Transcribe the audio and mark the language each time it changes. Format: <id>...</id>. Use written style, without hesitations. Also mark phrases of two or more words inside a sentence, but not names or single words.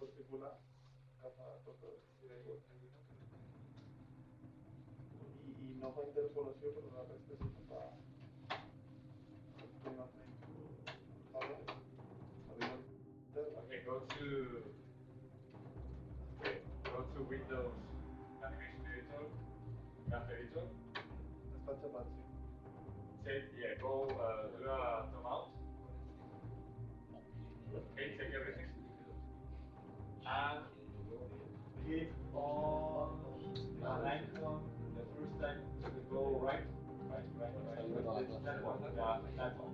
<ca>película, i no fa interpolació, però la resta sí que fa prima frame.</ca> <en>Okay, go to Windows Animation Editor, Graph Editor.</en> <ca>Està xapat, sí.</ca> <en>Say, yeah, go do a zoom out. Okay, check everything. And click on an icon the first time to go right. That one. That one.</en>